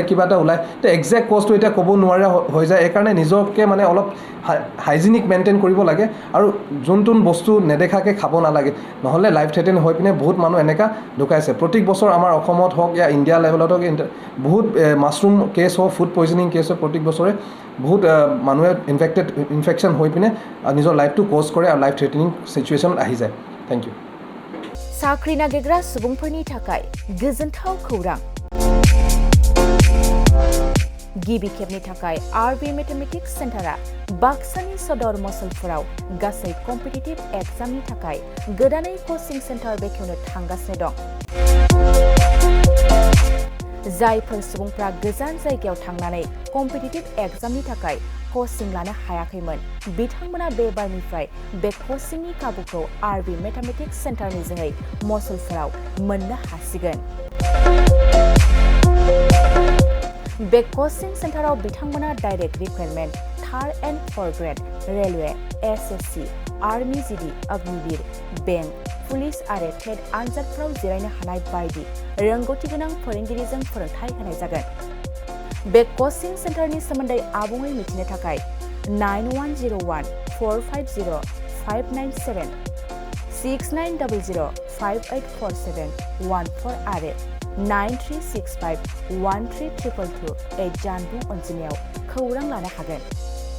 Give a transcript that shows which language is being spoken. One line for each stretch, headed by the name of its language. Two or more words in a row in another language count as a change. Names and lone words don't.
Assamese: কিবা এটা ওলায় তো একজেক্ট কজটো এতিয়া ক'ব নোৱাৰা হৈ যায় এইকাৰণে নিজকে মানে অলপ
English: hygienic maintain
Assamese: কৰিব লাগে আৰু যোনটো বস্তু নেদেখাকৈ খাব নালাগে নহ'লে
English: life threaten
Assamese: হৈ পিনে বহুত মানুহ এনেকা ঢুকাইছে প্ৰত্যেক বছৰ আমাৰ অসমত হওক या ইণ্ডিয়া লেভেলত হওক বহুত
English: mushroom case
Assamese: হওক
English: food poisoning case
Assamese: হওক প্ৰত্যেক বছৰে বহুত মানুহে ইনফেকশ্যন হৈ পিনে নিজৰ লাইফটো কজ কৰে আৰু
English: life threatening
Assamese: চিটুৱেশ্যনত আহি যায়
English: thank you
Bodo: साख्रि नागिरग्रा सुबुंफोरनि थाखाय गोजोनथाव खौरां गिबि खेबनि थाखाय आरबि मेथमेटिक्स सेन्टारा बाक्सानि सदर मसलफोराव गासै कम्पिटिटिभ एग्जामनि थाखाय गोदानै कचिं सेन्टार बेखेवनो थांगासिनो दं जायफोर सुबुंफ्रा गोजान जायगायाव थांनानै कम्पिटिटिभ एग्जामनि थाखाय कचिं लानो हायाखैमोन बिथांमोना बे बारनिफ्राय बे कचिंनि खाबुखौ आरबि मेथमेटिक्स सेन्टारनि जोहै मसलफोराव मोननो हासिगोन बे कचिं सेन्टाराव बिथांमोना
English: direct recruitment 3rd and 4th grade railway
Bodo: एसएससी आर्मी जीडी अग्निवीर बैंक पुलिस आरो टेट आनजादफोराव जिरायनो हानाय बायदि रोंगौथि गोनां फोरोंगिरिजों फोरोंथाय होनाय जागोन बे कचिं सेन्टारनि सोमोन्दै आबुङै मिथिनो थाखाय 9101450597 6900584714 आरो 9365132228 जानबुं अनजिमायाव खौरां लानो हागोन